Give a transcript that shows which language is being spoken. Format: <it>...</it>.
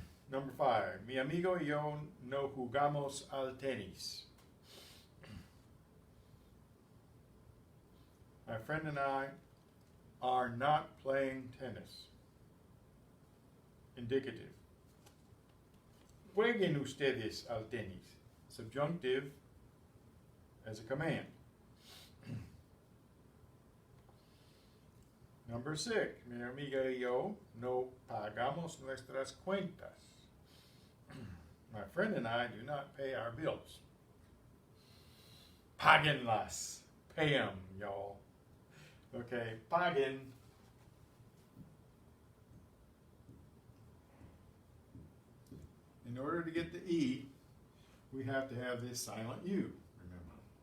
<en>Number 5,</en> <es>mi amigo y yo no jugamos al tenis.</es> <en>My friend and I are not playing tennis. Indicative.</en> <es>Jueguen ustedes al tenis.</es> <en>Subjunctive as a command. Number 6,</en> <es>mi amiga y yo no pagamos nuestras cuentas.</es> <en>My friend and I do not pay our bills. Páguenlas. Pay them, y'all. Okay, paguen. In order to get the E, we have to have this silent U, remember.</en>